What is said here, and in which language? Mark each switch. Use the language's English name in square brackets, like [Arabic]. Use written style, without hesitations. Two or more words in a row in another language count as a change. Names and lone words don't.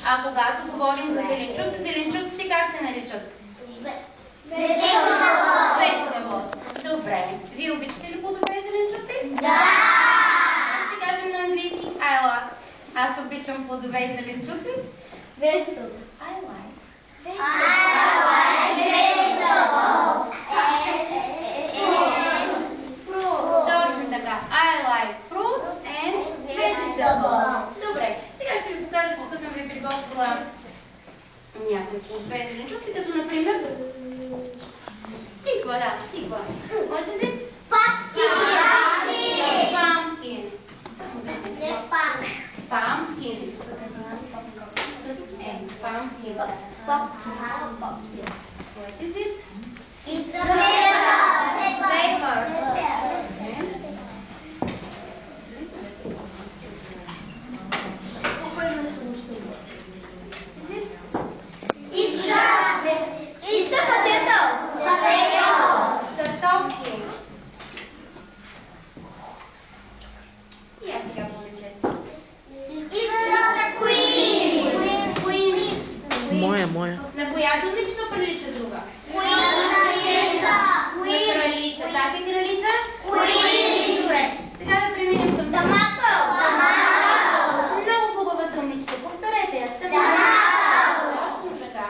[Bulgarian] когато говорим за зеленчуци, зеленчуците как се наричат? [English] Vegetables. Добре. [Bulgarian] Вие обичате ли плодове и зеленчуци? Да! Ще кажем на английски Аз обичам плодове и зеленчуци. [English] Vegetables. I like. Vegetables. [Bulgarian] Точно така. [English] I like fruits and vegetables. [Bulgarian] Добре. Сега ще ви покажа, тук съм ви приготвила някои плодове и зеленчуци, като например тиква, да, тиква. [English] What is it? Pumpkin. Pumpkin. Pumpkin. С N. Pumpkin. What is it? It's a pepper. Peppers. It's a potato. [Bulgarian] Картофи. И аз сега помислете. [English] It's a queen. [Bulgarian] Моя. На коя думичка прилича друга? [English] Queen. [Bulgarian] На кралица. Так е кралица? [English] Queen. [Bulgarian] Добре. Сега да преминем към [English] Tomato. [Bulgarian] много хубава думичка. Повторете я. Точно така.